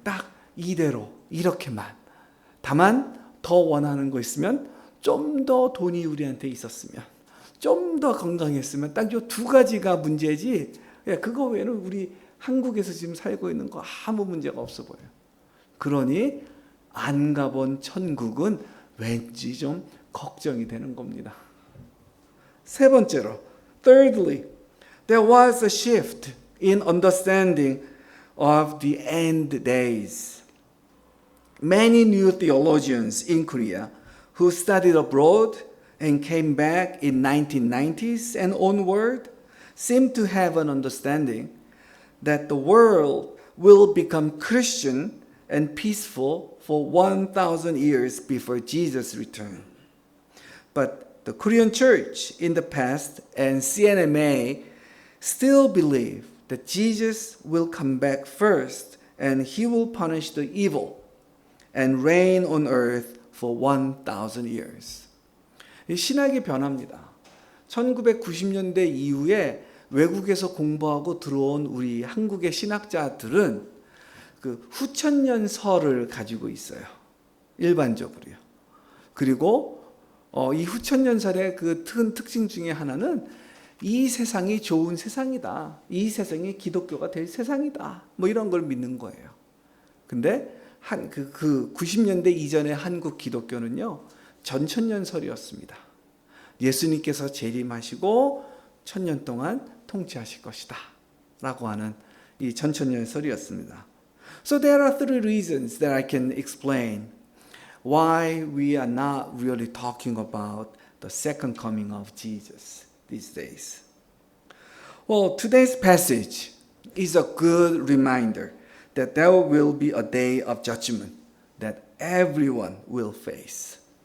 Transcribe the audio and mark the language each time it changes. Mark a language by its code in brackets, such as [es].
[ko] 딱 이대로 이렇게만. 다만 더 원하는 거 있으면 좀 더 돈이 우리한테 있었으면, 좀 더 건강했으면 딱 요 두 가지가 문제지. 그거 외에는 우리 한국에서 지금 살고 있는 거 아무 문제가 없어 보여요. 그러니 안 가본 천국은 왠지 좀 걱정이 되는 겁니다. 세 번째로, [en] thirdly, there was a shift in understanding of the end days. Many new theologians in Korea who studied abroad and came back in 1990s and onward seem to have an understanding that the world will become Christian and peaceful for 1,000 years before Jesus' return. But the Korean church in the past and CNMA still believe that Jesus will come back first and he will punish the evil and reign on earth for 1,000 years. [ko] 신학이 변합니다. 1990년대 이후에 외국에서 공부하고 들어온 우리 한국의 신학자들은 그 후천년설을 가지고 있어요. 일반적으로요. 그리고 이 후천년설의 그 특징 중에 하나는 이 세상이 좋은 세상이다. 이 세상이 기독교가 될 세상이다. 뭐 이런 걸 믿는 거예요. 근데 그 90년대 이전의 한국 기독교는요, 전천년설이었습니다. 예수님께서 재림하시고 천년 동안 통치하실 것이다 라고 하는 이 전천년설이었습니다. [en] So there are three reasons that I can explain why we are not really talking about the second coming of Jesus these days. Well, today's passage is a good reminder that there will be a day of judgment that everyone will face.